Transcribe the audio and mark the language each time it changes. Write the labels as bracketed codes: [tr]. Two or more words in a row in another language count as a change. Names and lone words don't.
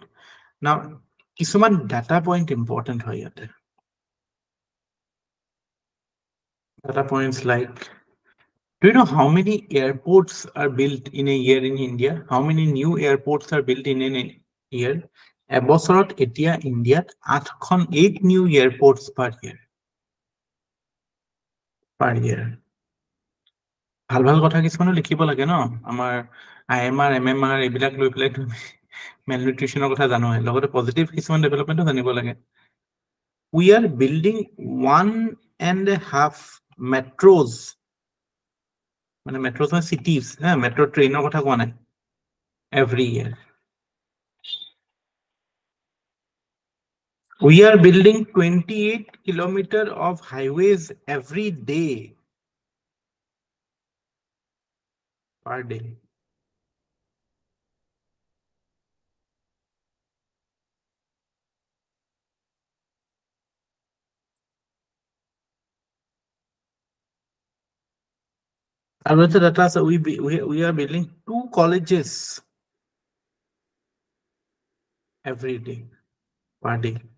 [as] Now কিছুমান [en] data point important [as] হয় ইয়াতে। [en] Data points like, do you know how many airports are built in a year in India? How many new airports are built in a year? [as] এবছৰত এতিয়া ইণ্ডিয়াত [en] 8 new airports per year. [as] ভাল ভাল কথা কিছুমানো লিখিব লাগে ন, আমাৰ IMR MMR এইবিলাক লৈ পেলাই তুমি মেল নিউট্ৰিচনৰ কথা জানোৱে, লগতে পজিটিভ কিছুমান ডেভেলপমেণ্টো জানিব লাগে। [en] We are building 1.5 metros, মানে metros মানে cities, metro trainৰ [as] কথা কোৱা নাই, [en] every year. We are building 28 kilometers of highways every day, per day. And with the data, so we are building 2 colleges every day, per day.